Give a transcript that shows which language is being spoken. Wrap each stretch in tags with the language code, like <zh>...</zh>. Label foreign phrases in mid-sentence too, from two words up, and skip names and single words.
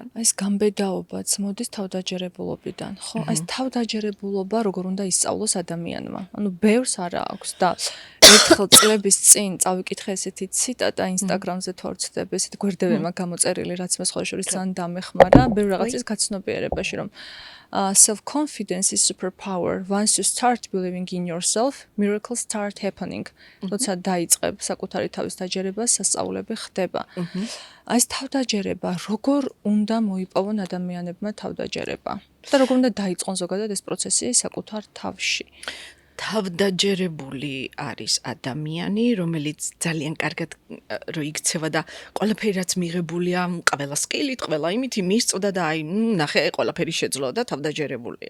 <ka>ეს გამბედაობაც მოდის თავდაჯერებულობიდან, ხო? ეს თავდაჯერებულობა როგორ უნდა ისწავლოს ადამიანმა? ანუ ბევრს არა აქვს და ერთხელ წლების წინ წავიკითხე ესეთი ციტატა Instagram-ზე თუ არ ვცდები, ესეთი გვერდები მაქვს გამოწერილი, რაც მე სხვა შორის ძალიან დამეხმარა, ბევრ რაღაცის გაცნობიერებაში, რომ</ka> <en>self-confidence is superpower. Once you start believing in yourself, miracles start happening.</en> <ka>როცა დაიწყებ საკუთარი თავის დაჯერებას, სასწაულები ხდება. ეს თავდაჯერება, როგორ უნდა მოიპოვონ ადამიანებმა თავდაჯერება და როგორ უნდა დაიწყონ ზოგადად ეს პროცესი საკუთარ თავში. თავდაჯერებული არის ადამიანი, რომელიც ძალიან კარგად რო იქცევა და ყველაფერი რაც მიღებულია, ყველა სკილით, ყველა იმითი მისწვდა და აი, ნახე, ყველაფერი შეძლო და თავდაჯერებულია.</ka>